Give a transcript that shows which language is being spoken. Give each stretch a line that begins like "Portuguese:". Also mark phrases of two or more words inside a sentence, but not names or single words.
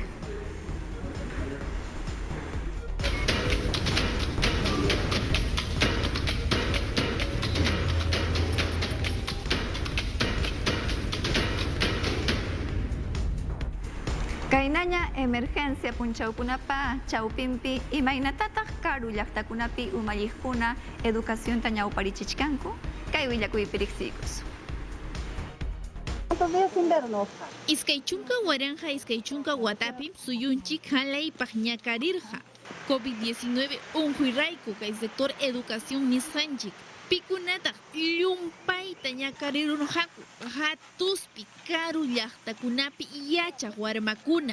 Quechua: Kainaña emergencia punchawkunapa chawpinpi imaynatataq karu llaqtakunapi umalliqkuna educacionta ñawparichichkanku kay willakuypi riqsiykus.
Spanish: ¿Cuántos días sin vernos?
Quechua: Iskaychunka waranja iskaychunka watapim suyunchik halaypaq ñakarirqa. COVID-19 unquyrayku kay
Spanish: sector educación
Quechua: nisqanchik. Pikunataq llumpayta ñakarirunqaku hatuspi karu llaqtakunapi yachaq warmakuna.